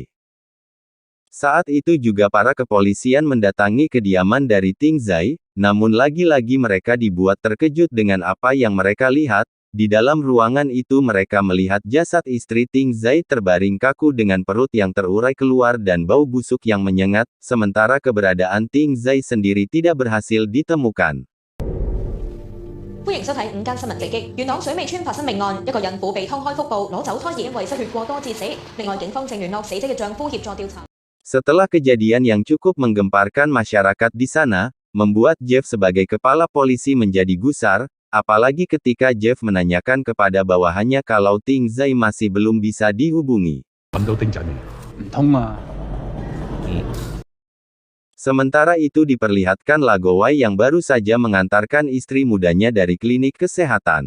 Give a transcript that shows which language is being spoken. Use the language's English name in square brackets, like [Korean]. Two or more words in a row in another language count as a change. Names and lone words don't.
[Indonesian] Saat itu juga para kepolisian mendatangi kediaman dari Ting Zai, namun lagi-lagi mereka dibuat terkejut dengan apa yang mereka lihat. Di dalam ruangan itu mereka melihat jasad istri Ting Zai terbaring kaku dengan perut yang terurai keluar dan bau busuk yang menyengat, sementara keberadaan Ting Zai sendiri tidak berhasil ditemukan. [Cantonese] 歡迎收睇午間新聞直擊。元朗水尾村發生命案，一個孕婦被劏開腹部，攞走胎兒因為失血過多致死。另外，警方正聯絡死者嘅丈夫協助調查。 [Indonesian] Setelah kejadian yang cukup menggemparkan masyarakat di sana, membuat Jeff sebagai kepala polisi menjadi gusar, apalagi ketika Jeff menanyakan kepada bawahannya kalau Ting Zai masih belum bisa dihubungi. Sementara itu diperlihatkan Lagowai yang baru saja mengantarkan istri mudanya dari klinik kesehatan.